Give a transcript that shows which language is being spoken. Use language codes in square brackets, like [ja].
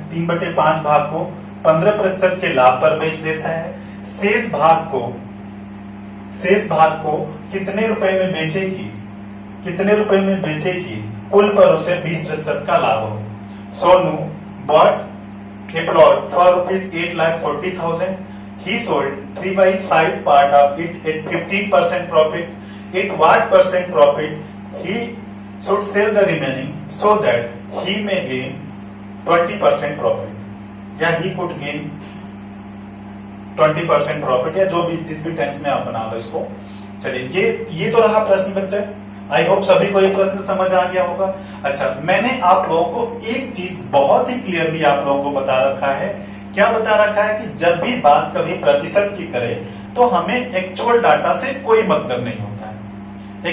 [hi] 3/5 भाग को 15% के लाभ पर बेच देता है। शेष भाग को शेष भाग को कितने रुपए में बेचेगी, कितने रुपए में बेचेगी, कुल पर उसे 20% का लाभ हो। [en] Sonu bought a plot for rupees 8,40,000. He sold 3/5 part of it at 15% profit. At what percent profit he should sell the remaining so that he may gain 20% profit, या he could gain 20% profit, [hi] या जो भी जिस भी tense में आप बना लो इसको। चलिए ये तो रहा प्रश्न बच्चे। आई होप सभी को ये प्रश्न समझ आ गया होगा। अच्छा, मैंने आप लोगों को एक चीज बहुत ही क्लियरली आप लोगों को बता रखा है। क्या बता रखा है कि जब भी बात कभी प्रतिशत की करे तो हमें एक्चुअल डाटा से कोई मतलब नहीं होता है।